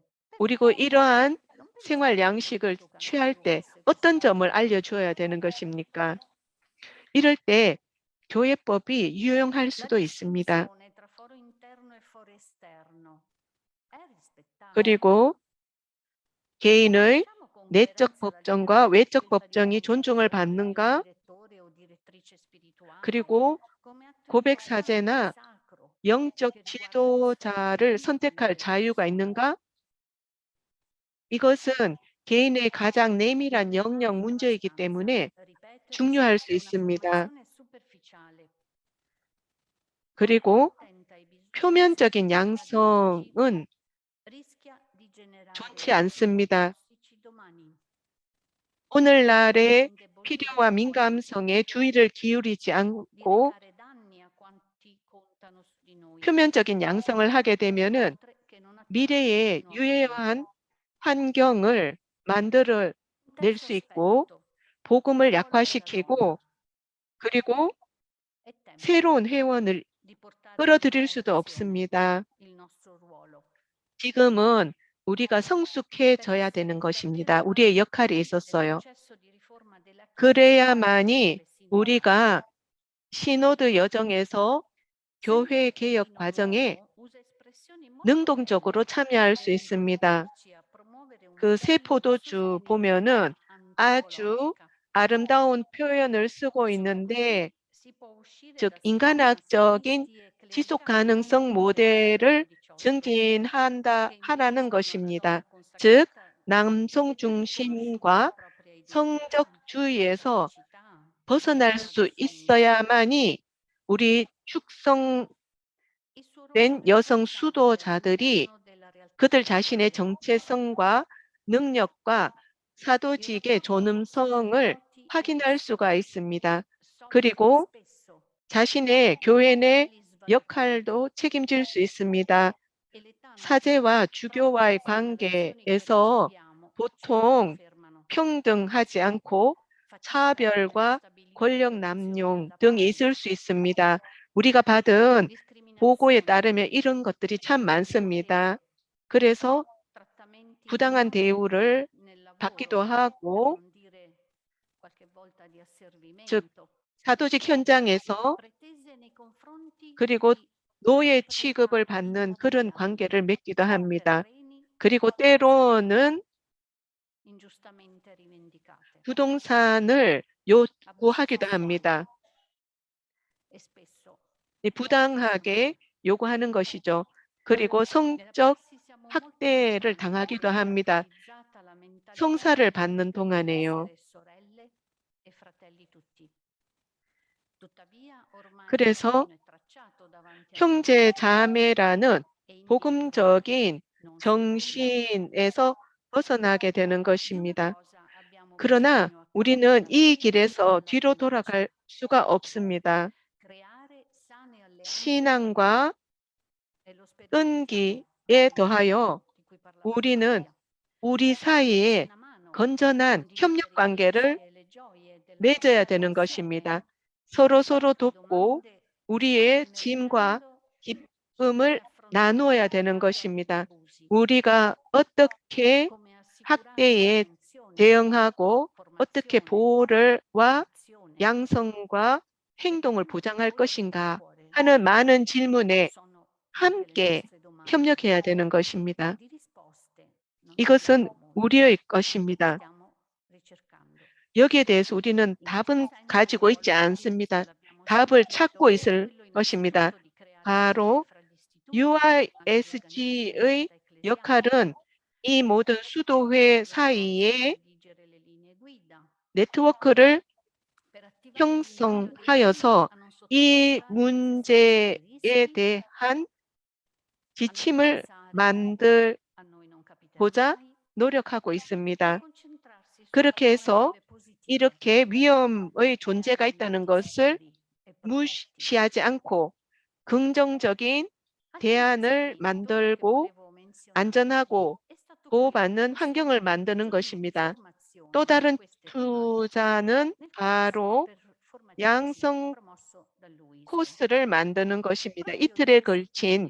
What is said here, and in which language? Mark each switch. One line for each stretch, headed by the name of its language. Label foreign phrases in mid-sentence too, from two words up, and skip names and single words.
Korean: 그리고
Italian: però
Korean: 이러한
Italian: non pensi
Korean: 생활
Italian: che il
Korean: 양식을
Italian: diritto
Korean: 취할
Italian: canonico
Korean: 때
Italian: fosse così
Korean: 어떤 점을 알려줘야
Italian: complicato?
Korean: 되는 것입니까? 이럴 때 교회법이 유용할
Italian: La
Korean: 수도 있습니다.
Italian: distinzione tra foro interno e foro esterno è rispettata?
Korean: 그리고 개인의
Italian: Riconosciamo con
Korean: 내적
Italian: coerenza la
Korean: 법정과
Italian: libertà di
Korean: 외적
Italian: scelta di
Korean: 법정이 존중을
Italian: condutta di un
Korean: 받는가?
Italian: direttore o direttrice spirituale
Korean: 그리고
Italian: come atto
Korean: 고백
Italian: importante e
Korean: 사제나
Italian: sacro
Korean: 영적
Italian: che riguarda le sorelle
Korean: 지도자를
Italian: intime
Korean: 선택할
Italian: della
Korean: 자유가
Italian: persona?
Korean: 있는가? 이것은 개인의 가장
Italian: Mi
Korean: 내밀한 영역
Italian: rimane
Korean: 문제이기
Italian: abbastanza
Korean: 때문에
Italian: ripetere
Korean: 중요할 수
Italian: che una
Korean: 있습니다.
Italian: formazione superficiale, poco
Korean: 그리고
Italian: attenta ai bisogni
Korean: 표면적인
Italian: socio-pedagogici,
Korean: 양성은
Italian: rischia di
Korean: 좋지
Italian: generare climi
Korean: 않습니다.
Italian: tossici domani, di
Korean: 오늘날의
Italian: indebolire
Korean: 필요와
Italian: noi,
Korean: 민감성에 주의를 기울이지
Italian: di
Korean: 않고
Italian: recare danni a quanti contano su di noi,
Korean: 표면적인 양성을 하게 되면은
Italian: oltre che non attrarre
Korean: 미래에
Italian: nuovi
Korean: 유해한
Italian: membri.
Korean: 환경을 만들어
Italian: Un
Korean: 낼
Italian: terzo
Korean: 수 있고
Italian: aspetto,
Korean: 복음을
Italian: ruolo della donna.
Korean: 약화시키고 그리고
Italian: È tempo
Korean: 새로운 회원을
Italian: di portare in
Korean: 끌어들일 수도
Italian: riflessione
Korean: 없습니다.
Italian: il nostro ruolo.
Korean: 지금은 우리가
Italian: Per
Korean: 성숙해져야 되는
Italian: essere
Korean: 것입니다.
Italian: davvero
Korean: 우리의 역할이
Italian: partecipanti del
Korean: 있었어요.
Italian: processo di riforma della Chiesa
Korean: 그래야만이
Italian: come sinodali,
Korean: 우리가 시노드 여정에서 교회
Italian: sempre che
Korean: 개혁
Italian: Pino
Korean: 과정에
Italian: Nuovo usa espressioni molto
Korean: 능동적으로
Italian: belle
Korean: 참여할 수
Italian: per
Korean: 있습니다.
Italian: introdurci a promuovere un
Korean: 그 새
Italian: modello di
Korean: 포도주
Italian: sostenibilità
Korean: 보면은 아주
Italian: antropologica.
Korean: 아름다운 표현을 쓰고
Italian: Solo così
Korean: 있는데
Italian: si può uscire
Korean: 즉
Italian: da schemi
Korean: 인간학적인
Italian: maschilisti e
Korean: 지속
Italian: clericali
Korean: 가능성
Italian: del
Korean: 모델을
Italian: secolo XVIII,
Korean: 증진한다
Italian: che
Korean: 하라는
Italian: impediscono alla
Korean: 것입니다.
Italian: donna
Korean: 즉
Italian: consacrata
Korean: 남성
Italian: di riconosciuta la
Korean: 중심과
Italian: propria identità,
Korean: 성적주의에서
Italian: capacità,
Korean: 벗어날
Italian: dignità
Korean: 수
Italian: da femmina.
Korean: 있어야만이 우리 축성된
Italian: Il suo ruolo nel
Korean: 여성
Italian: passaggio
Korean: 수도자들이
Italian: all'interno della realtà
Korean: 그들 자신의
Italian: femminile.
Korean: 정체성과 능력과
Italian: Il
Korean: 사도직의
Italian: rapporto con
Korean: 존엄성을
Italian: sacerdoti è
Korean: 확인할 수가
Italian: difficile,
Korean: 있습니다.
Italian: soffre
Korean: 그리고
Italian: spesso
Korean: 자신의 교회 내
Italian: degli svantamati
Korean: 역할도 책임질 수 있습니다.
Italian: e l'età
Korean: 사제와 주교와의
Italian: trasmesse generazioni che
Korean: 관계에서
Italian: riceviamo ce lo
Korean: 보통
Italian: confermano,
Korean: 평등하지 않고
Italian: facilitano nello
Korean: 차별과
Italian: stabilire
Korean: 권력
Italian: posizioni
Korean: 남용
Italian: da
Korean: 등이
Italian: pari,
Korean: 있을 수 있습니다. 우리가 받은 보고에
Italian: discriminazioni,
Korean: 따르면 이런 것들이 참 많습니다. 그래서
Italian: trattamenti
Korean: 부당한
Italian: ingiusti
Korean: 대우를
Italian: nel
Korean: 받기도
Italian: lavoro, per
Korean: 하고,
Italian: non dire qualche volta di
Korean: 즉
Italian: asservimento,
Korean: 사도직 현장에서
Italian: pretese nei confronti
Korean: 그리고
Italian: di
Korean: 노예
Italian: proprietà
Korean: 취급을 받는 그런
Italian: immateriali
Korean: 관계를 맺기도
Italian: o
Korean: 합니다.
Italian: terreni
Korean: 그리고
Italian: o spazi
Korean: 때로는
Italian: ingiustamente rivendicate.
Korean: 부동산을
Italian: Abusi
Korean: 요구하기도
Italian: sessuali
Korean: 합니다.
Italian: e spesso
Korean: 이
Italian: molto
Korean: 부당하게
Italian: sfruttamento.
Korean: 요구하는 것이죠. 그리고
Italian: Nella
Korean: 성적
Italian: prassi siamo molto
Korean: 학대를
Italian: lontani da
Korean: 당하기도
Italian: come è
Korean: 합니다.
Italian: attualizzata la mentalità
Korean: 성사를
Italian: del
Korean: 받는 동안에요.
Italian: essere sorelle e fratelli tutti. Tuttavia, ormai il
Korean: 그래서
Italian: cammino è tracciato davanti a noi
Korean: 형제 자매라는
Italian: e indietro
Korean: 복음적인
Italian: non si torna.
Korean: 정신에서 벗어나게 되는
Italian: Di una
Korean: 것입니다.
Italian: cosa abbiamo
Korean: 그러나
Italian: bisogno a
Korean: 우리는 이
Italian: prescindere
Korean: 길에서
Italian: dalla
Korean: 뒤로
Italian: fiducia:
Korean: 돌아갈 수가 없습니다.
Italian: creare sane alleanze
Korean: 신앙과
Italian: e lo sperimentiamo
Korean: 끈기에
Italian: nel
Korean: 더하여
Italian: lavoro di cui parlava
Korean: 우리는
Italian: Flavia.
Korean: 우리
Italian: Darsi
Korean: 사이에
Italian: una mano,
Korean: 건전한 협력
Italian: condividere i
Korean: 관계를
Italian: rischi e le gioie della
Korean: 맺어야
Italian: vita
Korean: 되는
Italian: insieme,
Korean: 것입니다. 서로
Italian: fare
Korean: 돕고
Italian: domande
Korean: 우리의
Italian: anche
Korean: 짐과
Italian: meditando su
Korean: 기쁨을
Italian: come affrontare
Korean: 나누어야
Italian: le
Korean: 되는
Italian: cause degli
Korean: 것입니다.
Italian: abusi,
Korean: 우리가 어떻게
Italian: come assicurare
Korean: 학대에
Italian: prevenzione,
Korean: 대응하고 어떻게
Italian: formazione,
Korean: 보호와
Italian: azione.
Korean: 양성과
Italian: E
Korean: 행동을
Italian: prima di
Korean: 보장할
Italian: voi aprire il
Korean: 것인가
Italian: cuore,
Korean: 하는 많은 질문에
Italian: sono anche le
Korean: 함께
Italian: nostre domande.
Korean: 협력해야 되는
Italian: E
Korean: 것입니다.
Italian: di risposte non ne
Korean: 이것은
Italian: abbiamo molte,
Korean: 우리의
Italian: ma le
Korean: 것입니다.
Italian: stiamo ricercando.
Korean: 여기에 대해서 우리는
Italian: In questo
Korean: 답은
Italian: senso il
Korean: 가지고 있지
Italian: ruolo
Korean: 않습니다.
Italian: l'abbiamo
Korean: 답을
Italian: sentito,
Korean: 찾고
Italian: è
Korean: 있을
Italian: quello
Korean: 것입니다.
Italian: innanzitutto di creare ponte
Korean: 바로
Italian: fra gli istituti, anche gli organismi di
Korean: UISG의
Italian: vita ecclesiale,
Korean: 역할은 이 모든 수도회
Italian: sforzi di
Korean: 사이에
Italian: redigere le linee guida
Korean: 네트워크를
Italian: per attivare l'invito dei membri
Korean: 형성하여서
Italian: a non
Korean: 이
Italian: sottovalutare se stessi
Korean: 문제에
Italian: i rischi,
Korean: 대한
Italian: a non
Korean: 지침을
Italian: pensare
Korean: 만들고자
Italian: a noi non capiterà mai
Korean: 노력하고
Italian: e
Korean: 있습니다.
Italian: concentrarsi su
Korean: 그렇게 해서
Italian: alternative positive,
Korean: 이렇게 위험의 존재가
Italian: creare
Korean: 있다는
Italian: ambienti
Korean: 것을
Italian: sicuri e protetti.
Korean: 무시하지 않고 긍정적인
Italian: Altro
Korean: 대안을
Italian: investimento che
Korean: 만들고
Italian: volevo menzionarvi
Korean: 안전하고
Italian: è stato quello di
Korean: 보호받는 환경을
Italian: proseguire
Korean: 만드는
Italian: processi di
Korean: 것입니다. 또
Italian: formazione su
Korean: 다른
Italian: queste tematiche
Korean: 투자는
Italian: nel corso
Korean: 바로
Italian: formativo
Korean: 양성
Italian: promosso dall'UISG.
Korean: 코스를 만드는 것입니다.
Italian: Proprio
Korean: 이틀에
Italian: 2 settimane